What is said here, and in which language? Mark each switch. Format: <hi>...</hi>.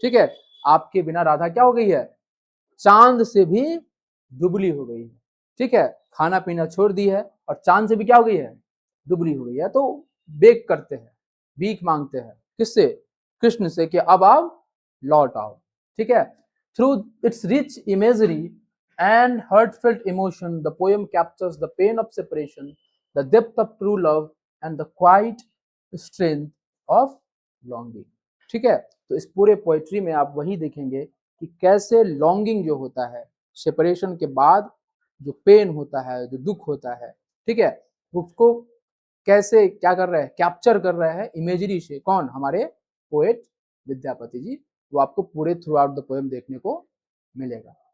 <hi>ठीक है, आपके बिना राधा क्या हो गई है, चांद से भी दुबली हो गई है। ठीक है, खाना पीना छोड़ दी है और चांद से भी क्या हो गई है, दुबली हो गई है। तो बेग करते हैं, भीख मांगते हैं, किससे, कृष्ण से, कि अब आप लौट आओ। ठीक है,</hi> <en>Through its rich imagery and heartfelt emotion, the poem captures the pain of separation, the depth of true love, and the quiet strength of longing.</en> <hi>ठीक है, तो इस पूरे पोएट्री में आप वही देखेंगे कि कैसे लॉन्गिंग जो होता है, सेपरेशन के बाद जो पेन होता है, जो दुख होता है, ठीक है, उसको कैसे क्या कर रहे हैं, कैप्चर कर रहे हैं इमेजरी से। कौन, हमारे पोएट विद्यापति जी। वो आपको पूरे</hi> <en>throughout the poem</en> <hi>देखने को मिलेगा।</hi>